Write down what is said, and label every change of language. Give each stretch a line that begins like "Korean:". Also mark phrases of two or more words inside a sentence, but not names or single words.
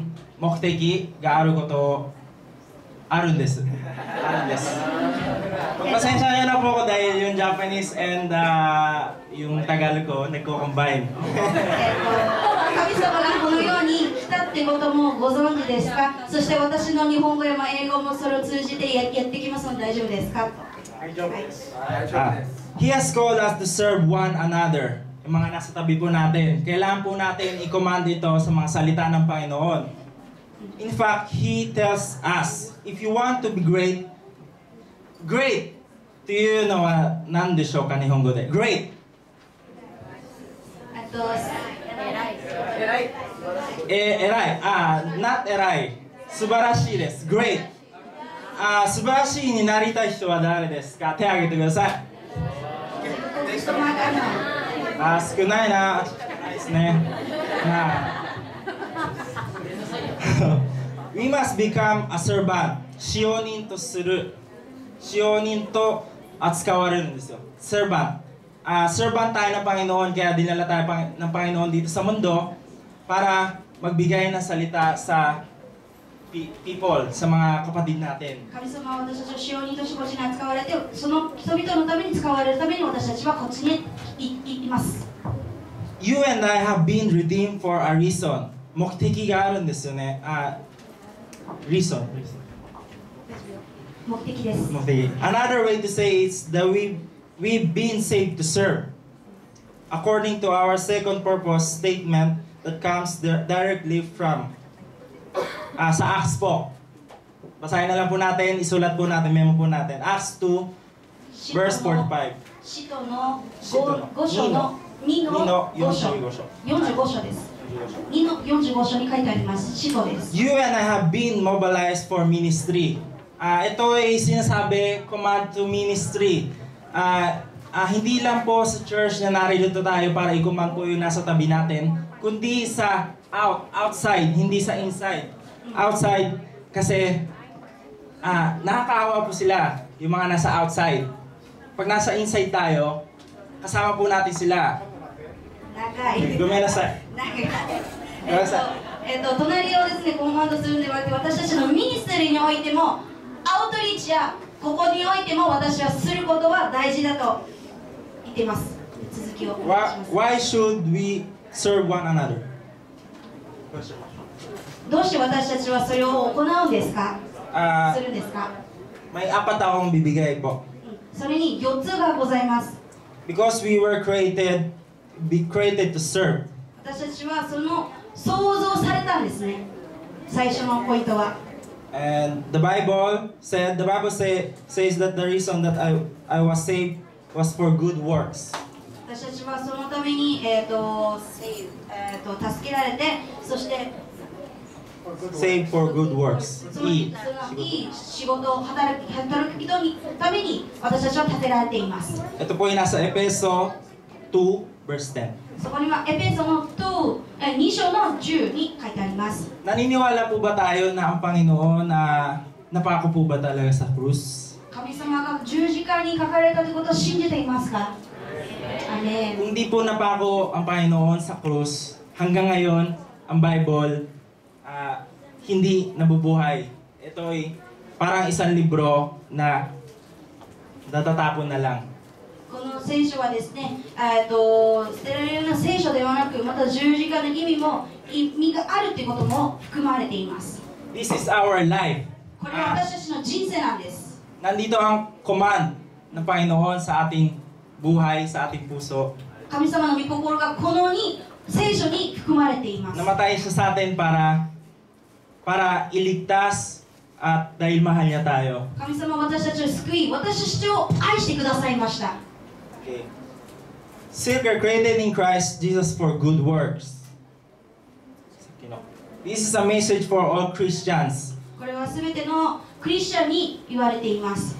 Japanese: 目的があることあるんです.
Filipino: Pasensya nyo na po ako dahil yung Japanese and yung Tagalog ko nagko-combine.
Japanese: 神様がこの世に来たってこともご存知ですか？そして私の日本語や英語もそれを通じてやってきますので大丈夫ですか？
English: He has called us to serve one another.
Filipino: Yung mga nasa tabi po natin, kailangan po natin i-command ito sa mga salita ng Panginoon.
English: In fact, He tells us, if you want to be great, great!
Japanese: っていうのは何でしょうか、日本語で。Great! 偉い。not 偉い。素晴らしいです。Great! 素晴らしいになりたい人は誰ですか？手を挙げてください。少ないな。ないですね。
English: We must become a servant.
Japanese: 使用人とする。使用人と扱われるんですよ。Servant.
Filipino: Servant tayo ng Panginoon, kaya dinala tayo ng Panginoon dito sa mundo para magbigay ng salita sa people, sa mga kapatid natin.
Japanese: 神様は私たちを使用人としてこっちに扱われて、その人々のために使われるために私たちはこっちに行きます。
English: You and I have been redeemed for a reason.
Japanese: 目的があるんですよね。reason. 目的です。目
English: 的。Another way to say is that we've been saved to serve. According to our second purpose statement that comes directly from sa Acts po.
Filipino: Basahin na lang po natin, isulat po natin, memo po natin.
English: Acts 2, verse 45.
Japanese: 使徒の5章の2の5章。45章です。2の45章に書いてあります。使徒です。
English: You and I have been mobilized for ministry.
Filipino: Ito ay sinasabi,
English: command to ministry.
Filipino: Hindi lang po sa church na narito tayo para i-command po yung nasa tabi natin, kundi sa outside, hindi sa inside. Outside, kasi nakakaawa po sila, yung mga nasa outside. Pag nasa inside tayo, kasama po natin sila.
Japanese: ごめんなさい。隣をですね、コマンドするんではなくて、私たちのミニストリーにおいても、アウトリーチやここにおいても私はすることは大事だと言っています。続きをお願いします。
English: Why should we serve one another?
Japanese: どうして私たちはそれを行うんですか？するんですか？
Filipino: May apat akong bibigay po.
Japanese: それに4つがございます。
English: Because we were created to serve.
Japanese: 私たちはその創造されたんですね。最初のポイントは。
English: And the Bible says that the reason that I was saved was for good works.
Japanese: 私たちはそのために助けられて、そして
English: saved for good works.
Japanese: いい仕事を働く人のために私たちは立てられています。
Filipino: Ito po yung nasa Efeso 2 verse 10.
Japanese: そこにはエペソの2章の10に書いてあります。
Filipino: Naniniwala po ba tayo na ang Panginoon na napako po ba talaga sa krus?
Japanese: 神様が十字架にかかれたということを信じていますか？アメン。
Filipino: Kung di po napako ang Panginoon sa krus, hanggang ngayon ang Bible hindi nabubuhay. Ito ay parang isang libro na natatapon na lang.
Japanese: この聖書はですね、捨てられるような聖書ではなく、また十字架の意味があるということも含まれています。
English: This is our life.
Japanese: これは私たちの人生なんです。
Filipino: Nandito ang command ng Panginoon sa ating buhay, sa ating puso.
Japanese: 神様の御心がこの聖書に含まれています。
Filipino: Namatay siya sa atin para iligtas at dahil mahal niya tayo.
Japanese: 神様は私たちを救い、私たちを愛してくださいました。
English: Okay. Still are created in Christ Jesus for good works. This is a message for all Christians.
Japanese: これはすべてのクリスチャンに言われています。